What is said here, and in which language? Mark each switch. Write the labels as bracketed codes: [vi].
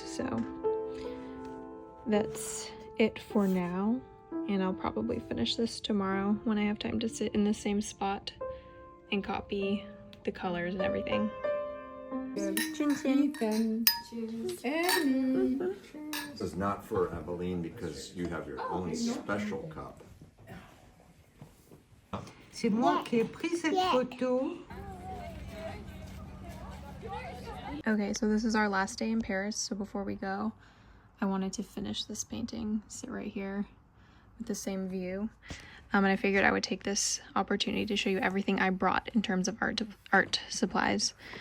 [en] So that's it for now, and I'll probably finish this tomorrow when I have time to sit in the same spot and copy the colors and everything. This is not for Eveline because you have your own special cup. [fr] C'est moi qui ai pris cette photo. [en] Okay, so this is our last day in Paris, so before we go, I wanted to finish this painting, sit right here with the same view. And I figured I would take this opportunity to show you everything I brought in terms of art supplies.